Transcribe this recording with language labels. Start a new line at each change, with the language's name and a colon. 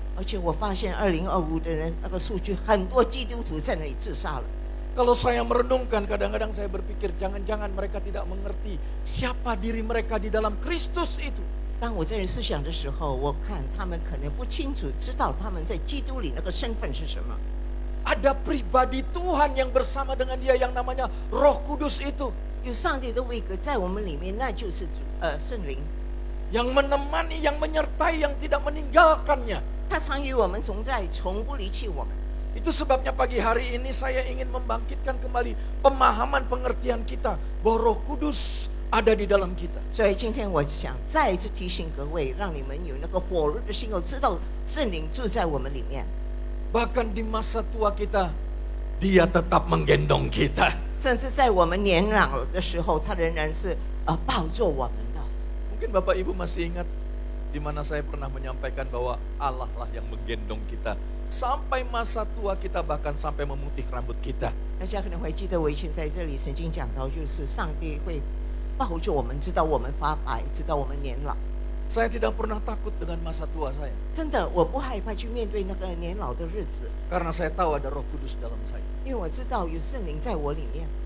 Chinese: 而且我发现2025的人那个数据，很多基督徒在那里自杀了。
Indonesian: Kalau saya merenungkan, kadang-kadang saya berpikir jangan-jangan mereka tidak mengerti siapa diri mereka di dalam Kristus itu.
Chinese: 当我在思想的时候，我看他们可能不清楚知道他们在基督里那个身份是什么。
Indonesian: Ada pribadi Tuhan yang bersama dengan dia yang namanya Roh Kudus itu.
Chinese: 有上帝的位格在我们里面，那就是圣灵。
Indonesian: Yang menemani, yang menyertai, yang tidak meninggalkannya.
Chinese: 他常与我们同在，从不离弃我们。
Indonesian: Itu sebabnya pagi hari ini saya ingin membangkitkan kembali pemahaman pengertian kita bahwa Roh Kudus ada di dalam kita.
Chinese: 所以今天我想再一次提醒各位，让你们有那个火热的心，要知道圣灵住在我们里面。
Indonesian: Bahkan di masa tua kita, dia tetap menggendong kita.
Chinese: 甚至在我们年老的时候，他仍然是抱住我们的。
Indonesian: Mungkin Bapak Ibu masih ingat di mana saya pernah menyampaikan bahwa Allah lah yang menggendong kita. Sampai masa tua kita, bahkan sampai memutih rambut kita.
Chinese: 大家可能会记得我以前在这里曾经讲到，就是上帝会抱住我们，直到我们发白，直到我们年老。
Indonesian: Saya tidak pernah takut dengan masa tua saya.
Chinese: 真的，我不害怕去面对那个年老的日子，
Indonesian: Karena saya tahu ada Roh Kudus dalam saya.
Chinese: 因为我知道有圣灵在我里面。